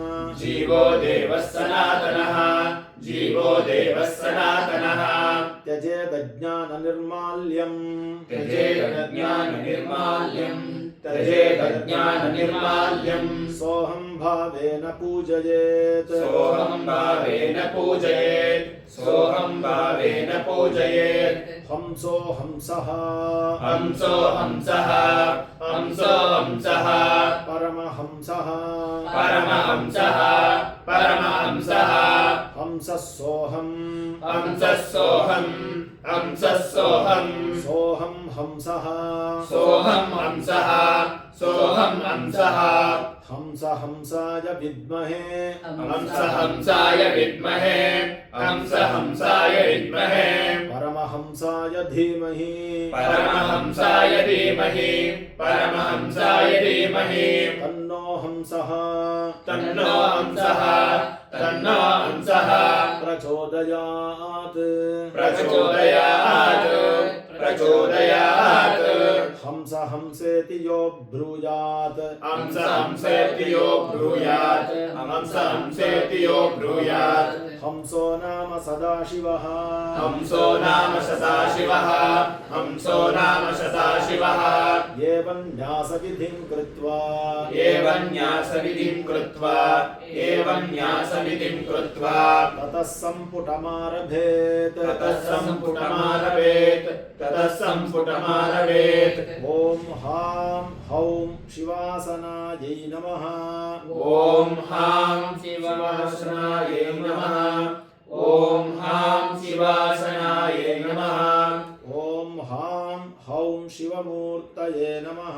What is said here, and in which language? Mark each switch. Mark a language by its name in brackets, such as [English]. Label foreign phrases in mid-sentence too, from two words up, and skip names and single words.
[Sanskrit] त्यजेदज्ञाननिर्माल्यं सोऽहं भावेन पूजयेत् हंसो हंसः परमहंसः ಹಂಸಃ ಸೋಹಂ ಹಂಸಃ ಸೋಹಂ ಹಂಸಃ ಸೋಹಂ ಸೋಹಂ ಹಂಸಃ ಸೋಹಂ ಹಂಸಃ ಸೋಹಂ ಹಂಸಃ ಹಂಸ ಹಂಸಾಯ ವಿದ್ಮಹೇ ಹಂಸ ಹಂಸಾಯ ವಿದ್ಮಹೇ ಹಂಸ ಹಂಸಾಯ ವಿದ್ಮಹೇ ಪರಮಹಂಸಾಯ ಧೀಮಹಿ ಪರಮಹಂಸಾಯ ಧೀಮಹಿ ಪರಮಹಂಸಾಯ ಧೀಮಹಿ ತನ್ನೋ ಹಂಸಃ ತನ್ನೋ ಹಂಸಃ ತನ್ನೋ ಹಂಸಃ ಪ್ರಚೋದಯಾತ್ ಪ್ರಚೋದಯಾತ್ ಪ್ರಚೋದಯಾತ್ ಹಂಸ ಹಂಸೇತಿ ಯೋ ಬ್ರೂಯಾತ್ ಹಂಸ ಹಂಸೇತಿ ಯೋ ಬ್ರೂಯಾತ್ ಹಂಸ ಹಂಸೇತಿ ಯೋ ಬ್ರೂಯಾತ್ ಹಂಸೋ ನಾಮ ಸದಾಶಿವಃ ಹಂಸೋ ನಾಮ ಸದಾಶಿವಃ ಹಂಸೋ ನಾಮ ಸದಾಶಿವಃ ಏವಂ ನ್ಯಾಸವಿಧಿಂ ಕೃತ್ವಾ ಏವಂ ನ್ಯಾಸವಿಧಿಂ ಕೃತ್ವಾ ಏವಂ ನ್ಯಾಸವಿಧಿಂ ಕೃತ್ವಾ ತತಃ ಸಂಪುಟಮಾರಭೇತ್ ತತಃ ಸಂಪುಟಮಾರವೇತ್ ತತಃ ಸಂಪುಟಮಾರವೇತ್ ಓಂ ಹಾಂ ಹೌಂ ಶಿವಾಸನಾಯೈ ನಮಃ ಓಂ ಹಾಂ ಶಿವಾಸನಾಯೈ ನಮಃ ಓಂ ಹಾಂ ಶಿವಾಸನಾಯೈ ನಮಃ ಓಂ ಹಾಂ ಹೌಂ ಶಿವಮೂರ್ತಯೇ ನಮಃ